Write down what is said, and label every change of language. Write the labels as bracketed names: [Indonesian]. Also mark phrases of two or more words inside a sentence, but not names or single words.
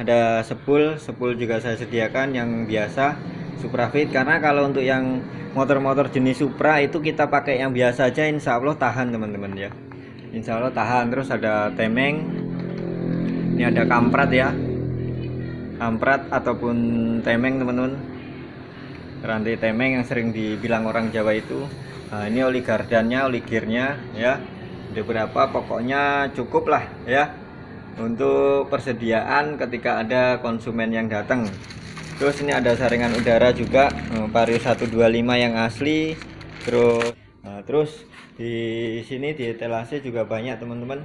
[Indonesian] Ada sepul juga saya sediakan yang biasa Suprafit, karena kalau untuk yang motor-motor jenis Supra itu kita pakai yang biasa aja, [Arabic] insya Allah [Indonesian] tahan teman-teman ya, [Arabic] insya Allah [Indonesian] tahan. Terus ada temeng, ini ada kamprat ya, kamprat ataupun temeng teman-teman, rantai temeng yang sering dibilang orang Jawa itu. Nah ini oli gardannya, oli gearnya ya, ada berapa, pokoknya cukup lah ya untuk persediaan ketika ada konsumen yang datang. Terus ini ada saringan udara juga, Vario 125 yang asli. Terus di sini di etalase juga banyak teman-teman.